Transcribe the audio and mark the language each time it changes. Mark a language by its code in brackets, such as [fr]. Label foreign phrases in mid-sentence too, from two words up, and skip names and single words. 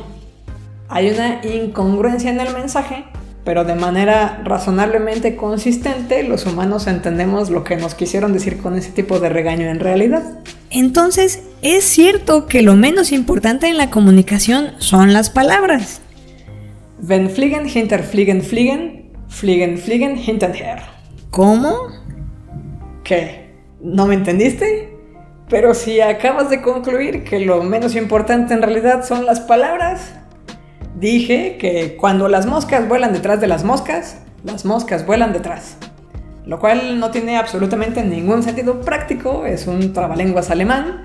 [es] Hay una incongruencia en el mensaje, pero de manera razonablemente consistente los humanos entendemos lo que nos quisieron decir con ese tipo de regaño en realidad. Entonces, ¿es cierto que lo menos importante en la comunicación son las palabras? [de] Wenn fliegen hinter fliegen fliegen, fliegen fliegen hinterher. [es] ¿Cómo? ¿Qué? ¿No me entendiste? Pero si acabas de concluir que lo menos importante en realidad son las palabras. Dije que cuando las moscas vuelan detrás de las moscas vuelan detrás. Lo cual no tiene absolutamente ningún sentido práctico, es un trabalenguas alemán.